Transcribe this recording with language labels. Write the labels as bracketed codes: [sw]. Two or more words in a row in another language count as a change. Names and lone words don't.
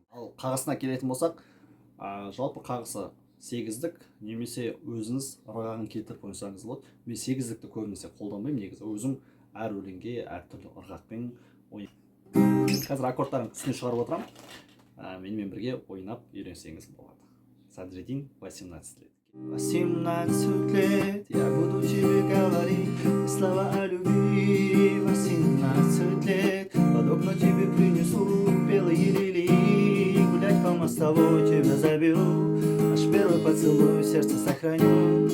[kk] Ал қағысына келетін болсақ, жалпы қағысы 8-дік, немесе өзіңіз ырғағын келтіріп ойнасаңыз болады. Мен 8-дікті көбінесе қолданбаймын, негізі өзім әр өлеңге әртүрлі ырғақпен ойнаймын. Қазір аккордтарын үстіне шығарып отырам. Менімен бірге ойнап үйренсеңіз болады. [ru] Садриддин 18 лет. 18 лет я буду тебе говорить слова о любви. 18 лет под окна тебе принесу белые лилии. Гулять по мостовой тебя заберу, наш первый поцелуй в сердце сохраню.